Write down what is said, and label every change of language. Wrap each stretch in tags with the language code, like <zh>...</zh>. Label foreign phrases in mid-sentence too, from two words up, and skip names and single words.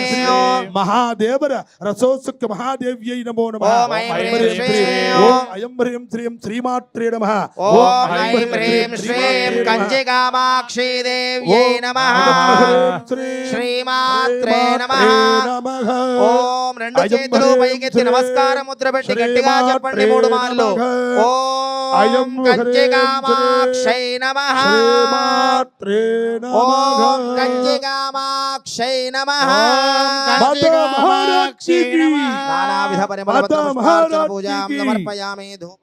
<sa>महादेवर रसोत्सुक महादेव्यै नमो नमः ओम ऐं ह्रीं श्रीं ओम ऐं ह्रीं श्रीं श्रीमात्रे नमः ओम ऐं ह्रीं श्रीं कंचिकामाक्षी देव्यै नमः श्रीमात्रे नमः ఓం</sa> <te>రెండు చేతులు పైకెత్తి నమస్కార ముద్ర పెట్టి గట్టిగా చెప్పండి 3 మార్లు</te> <sa>ఓం కంచికామాక్షై నమః ఓం కంచికామాక్షై నమః నానావిధ పరిమళ పుష్పార్చన పూజాం సమర్పయామి ధూపం</sa>